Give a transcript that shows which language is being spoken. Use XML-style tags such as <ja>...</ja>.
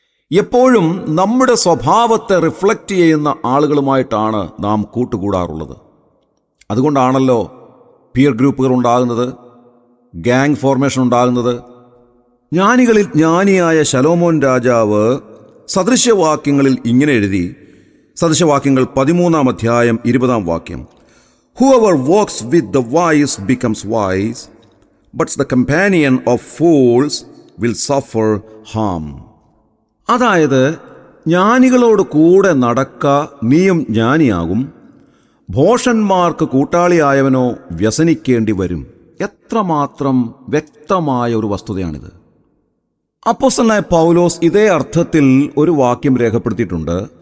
<ml>എപ്പോഴും നമ്മുടെ സ്വഭാവത്തെ റിഫ്ലക്റ്റ് ചെയ്യുന്ന ആളുകളുമായിട്ടാണ് നാം കൂട്ടുകൂടാറുള്ളത്. അതുകൊണ്ടാണല്ലോ പിയർ ഗ്രൂപ്പുകൾ ഉണ്ടാകുന്നത്, ഗാങ് ഫോർമേഷൻ ഉണ്ടാകുന്നത്. ജ്ഞാനികളിൽ ജ്ഞാനിയായ ശലോമോൻ രാജാവ് സദൃശവാക്യങ്ങളിൽ ഇങ്ങനെ എഴുതി. സദൃശവാക്യങ്ങൾ 13-ാം അധ്യായം 20-ാം വാക്യം:</ml> <en>Whoever walks with the wise becomes wise, but the companion of fools will suffer harm.</en> <ml>അതായത്, ജ്ഞാനികളോട് കൂടെ നടക്ക, നീയും ജ്ഞാനിയാകും. ഭോഷന്മാർക്ക് കൂട്ടാളിയായവനോ വ്യസനിക്കേണ്ടി വരും. എത്രമാത്രം വ്യക്തമായ ഒരു വസ്തുതയാണിത്. അപ്പോസ്തലനായ പൗലോസ് ഇതേ അർത്ഥത്തിൽ ഒരു വാക്യം രേഖപ്പെടുത്തിയിട്ടുണ്ട്.</ml>